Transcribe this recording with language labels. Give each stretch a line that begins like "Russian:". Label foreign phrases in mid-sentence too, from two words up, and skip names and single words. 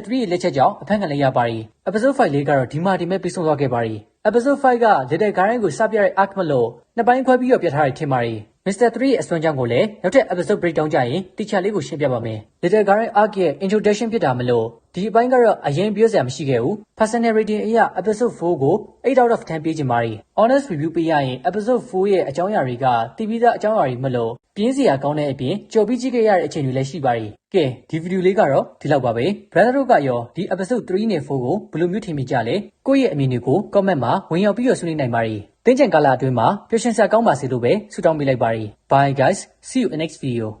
Burmese: 3 ရဲ့လက်ချက်ကြောင့်အဖမ်းခံလိုက်ရပါတယ် Episode 5 လေးကတော့ဒီမှာဒီမဲ့ပြီးဆုံးသွားခဲ့ပါတယ် Episode 5 က Little Garden ကိုစပြတဲ့ arc မလို့နှစ်ပိုင်းခွဲပြီးတော့ပြထားရထင်ပါတယ်Mr. 3 ရဲ့အစွမ်းကြောင့်ကိုလည်းနောက်ထပ်
English: episode breakdown
Burmese: ကြရင်တိကျလေးကိုရှင်းပြပါမယ် Little Garden arc ရဲ့ introduction ဖြစ်တာမလို့ဒီအပိုင်းကတော့အ ရင်ပြောစရာမရှိခဲ့ဘူး
English: personal rating
Burmese: အရ episode 4 ကို
English: 8 out of 10
Burmese: ပေးချင်ပါတယ်
English: honest review
Burmese: ပေးရရင် episode 4 ရဲ့အကြောင်းအရာတွေကတည်ပြီးသားအကြောင်းအရာတွေမလို့ပြင်းစရာကောင်းတဲ့အပြင်ကြော်ပြီးကြည့်ခဲ့ရတဲ့အချိန်တွေလည်းရှိပါတယ်ကဲဒီဗီဒီယိုလေးကတော့ဒီလောက်ပါပဲ brother တို့ကရောဒီ episode 3 နဲ့ 4 ကိုဘယ်လိုမျိုးထင်မိကြလဲကိုယ့်ရဲ့အမြင်တွေကို comment မှာဝင်ရောက်ပြီးတော့ဆွေးနွေးနိုင်ပါတယ်တင်းကျန်ကာလအတွင်းမှာပျော်ရွှင်စရာကောင်းပါစေလို့ပဲဆုတောင်းပေးလိုက်ပါတယ်
English: Bye guys, see you in next video